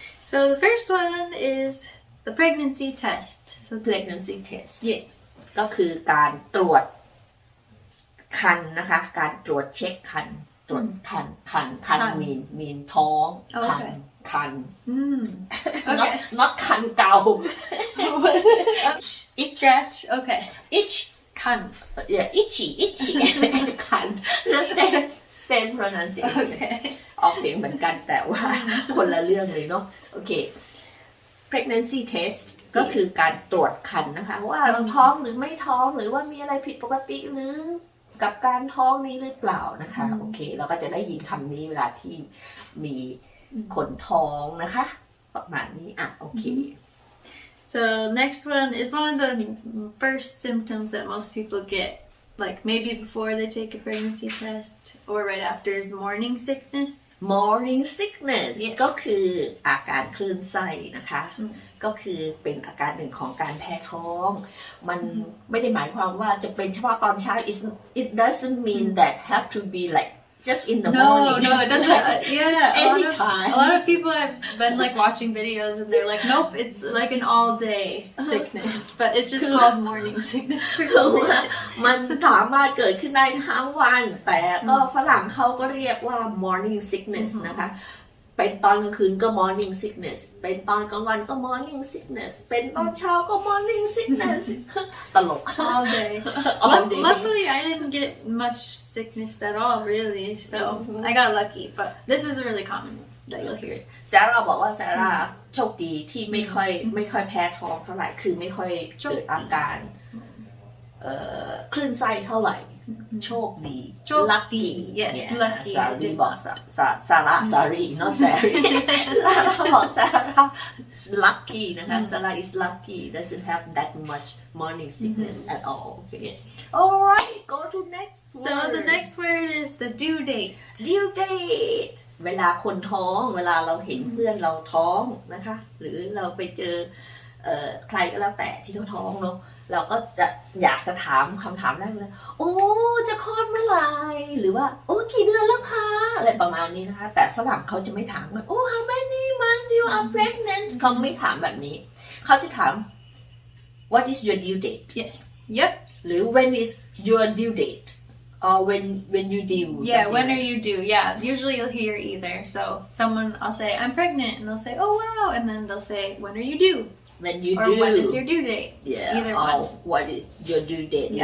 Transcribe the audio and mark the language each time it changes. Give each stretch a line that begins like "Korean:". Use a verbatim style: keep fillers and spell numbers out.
English: so the first one is the pregnancy test so pregnancy test yes
Thai: ก็คือการตรวจคันนะคะการตรวจเช็คคันตรวจคันคันคันมีนมีนท้องคันคัน
English: okay not คันเกา itch okay itch
Thai: คัน
English: yeah itchy itchy
Thai: คัน
English: the same same pronunciation
Thai: ออกเสียงเหมือนกันแต่ว่าคนละเรื่องเลยเนาะโอเค pregnancy test ก็คือการตรวจคันนะคะว่าเราท้องหรือไม่ท้องหรือว่ามีอะไรผิดปกติหรือกับการท้องนี้หรือเปล่านะคะโอเคเราก็จะได้ยินคำนี้เวลาที่มีคนท้องนะคะประมาณนี้อ่ะโอเค
English: so next one is one of the first symptoms that most people get like maybe before they take a pregnancy test or right after is morning sickness
Thai: morning sickness ก็คืออาการคลื่นไส้นะคะก็คือเป็นอาการหนึ่งของการแพ้ท้องมันไม่ได้หมายความว่าจะเป็นเฉพาะตอนเช้า
English: it doesn't mean that have to be like just in the no, morning no no it doesn't yeah any a of, time a lot of people have been like watching videos and they're like nope it's like an all day sickness but it's just called morning sickness
Thai: มันสามารถเกิดขึ้นได้ทั้งวันแต่ก็ฝรั่งเขาก็เรียกว่า morning sickness นะคะเป็นตอนกลางคืนก็ morning sickness เป็นตอนกลางวันก็ morning sickness เป็นตอนเช้าก็ morning sickness ตลก
English: all day luckily I didn't get much sickness at all really so I got lucky but this is really common that you'll hear it
Thai: ซาร่าบอกว่าซาร่าโชคดีที่ไม่ค่อยไม่ค่อยแพ้ท้องเท่าไหร่คือไม่ค่อยเกิดอาการเอ่อคลื่นไส้เท่าไหร่โชคดี
English: lucky yes lucky
Thai: ซารีบอกซาซาร่า
English: sorry not sorry
Thai: ซาร่าบอกซาร่า
English: lucky
Thai: นะคะ
English: ซาร่า is lucky doesn't have that much morning sickness at all okay alright go to next word so the next word is the due date
Thai: due date เวลาคนท้องเวลาเราเห็นเพื่อนเราท้องนะคะหรือเราไปเจอใครก็แล้วแต่ที่เขาท้องเนาะเราก็จะอยากจะถามคำถามแรกเลยโอ้จะคลอดเมื่อไหร่หรือว่าโอ้กี่เดือนแล้วคะอะไรประมาณนี้นะคะแต่ฝรั่งเขาจะไม่ถามว่าโอ้
English: how many months you are pregnant
Thai: เขาไม่ถามแบบนี้เขาจะถาม
English: what is your due date yes yep
Thai: หรือ
English: when is your due date or when when you due yeah when are you due yeah usually you'll hear either so someone I'll say I'm pregnant and they'll say oh wow and then they'll say when are you due when you or do what is your due date yeah, either or one what is your due date